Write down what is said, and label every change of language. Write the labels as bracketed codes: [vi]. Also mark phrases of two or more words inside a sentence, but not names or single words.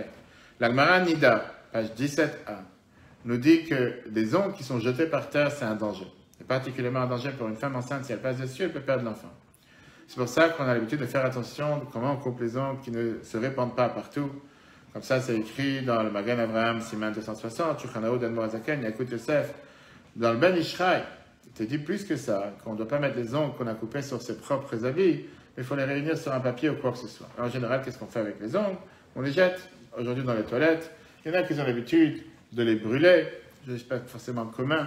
[fr] La Gemara Nida, page 17a, nous dit que les ongles qui sont jetés par terre, c'est un danger. Et particulièrement un danger pour une femme enceinte, si elle passe dessus, elle peut perdre l'enfant. C'est pour ça qu'on a l'habitude de faire attention de comment on coupe les ongles qui ne se répandent pas partout. Comme ça, c'est écrit dans le Magen Avraham, Siman 260, Shulchan Aruch d'Admor Hazaken, Yakut Yosef. Dans le Ben Ishraï, il te dit plus que ça, qu'on ne doit pas mettre les ongles qu'on a coupés sur ses propres habits, mais il faut les réunir sur un papier ou quoi que ce soit. Alors, en général, qu'est-ce qu'on fait avec les ongles? On les jette aujourd'hui dans les toilettes. Il y en a qui ont l'habitude de les brûler, je ne sais pas forcément commun.